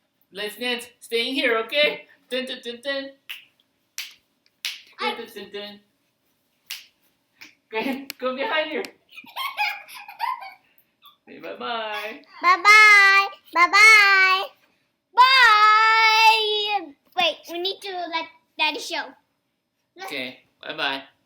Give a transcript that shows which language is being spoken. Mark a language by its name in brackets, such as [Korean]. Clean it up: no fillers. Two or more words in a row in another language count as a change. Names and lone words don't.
[English] Let's dance. Staying here, okay? Dun dun dun dun. Dun dun dun dun. Go behind here. Say bye-bye. Bye-bye. Bye-bye. Bye. Wait, we need to let Daddy show.